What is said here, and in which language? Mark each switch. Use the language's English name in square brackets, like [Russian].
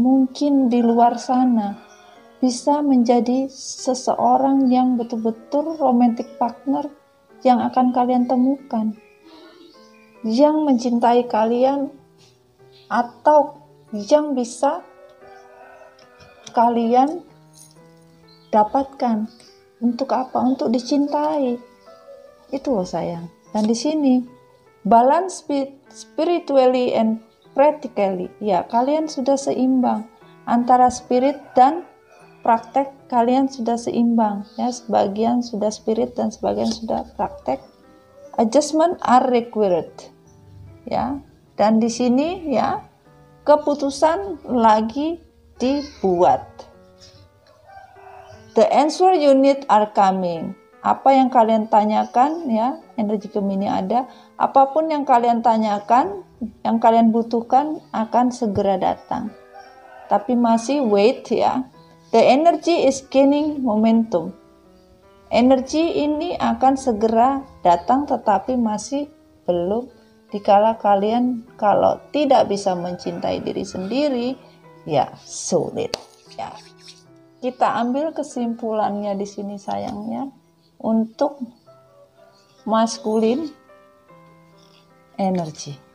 [Indonesian] Mungkin di luar sana bisa menjadi seseorang yang betul-betul romantic partner yang akan kalian temukan, yang mencintai kalian, atau yang bisa kalian dapatkan. Untuk apa? Untuk dicintai. Itu loh sayang. Dan di sini [English] balance spiritually and practically. [Indonesian] Ya, kalian sudah seimbang antara spirit dan praktek. Kalian sudah seimbang. Ya, sebagian sudah spirit dan sebagian sudah praktek. [English] Adjustment are required. [Indonesian] Ya, dan di sini ya keputusan lagi dibuat. [English] The answer you need are coming. [Indonesian] Apa yang kalian tanyakan ya, energi Gemini ada. Apapun yang kalian tanyakan, yang kalian butuhkan akan segera datang. Tapi masih wait ya. [English] The energy is gaining momentum. [Indonesian] Energi ini akan segera datang tetapi masih belum. Dikala kalian kalau tidak bisa mencintai diri sendiri, ya sulit ya. Kita ambil kesimpulannya di sini sayangnya, untuk maskulin energi.